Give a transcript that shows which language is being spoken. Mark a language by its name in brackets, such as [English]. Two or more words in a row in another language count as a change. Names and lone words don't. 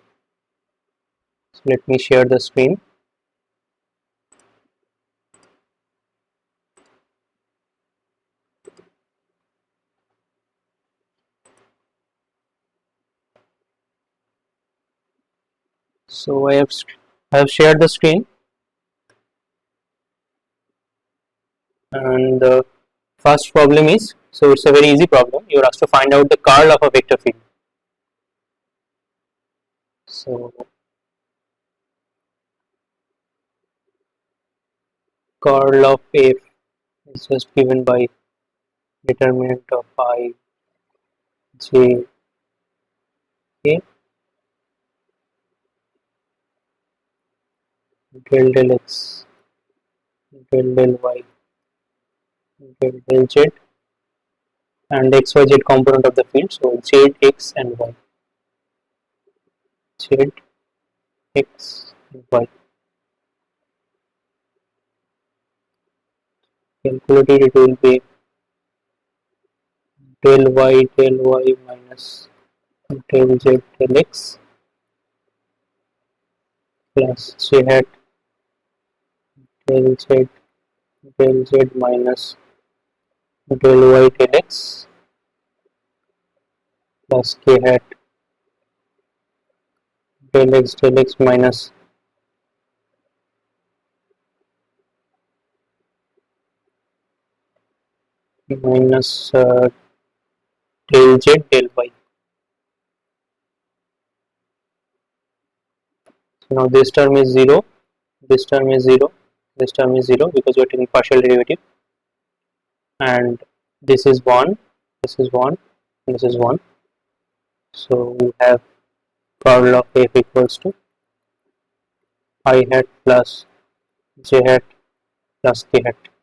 [English] So let me share the screen. So I have shared the screen, and the first problem is, so it's a very easy problem. You are asked to find out the curl of a vector field. So curl of f is just given by determinant of I j k del x del y del z and xyz component of the field. So z, x and y, z, x and y. Calculated, it will be del y minus del z del x plus j hat del z minus del y del x plus k hat del x minus del z del y. So now this term is 0, this term is 0, this term is 0 because we are taking partial derivative, and this is 1, this is 1, and this is 1. So we have curl of f equals to I hat plus j hat plus k hat.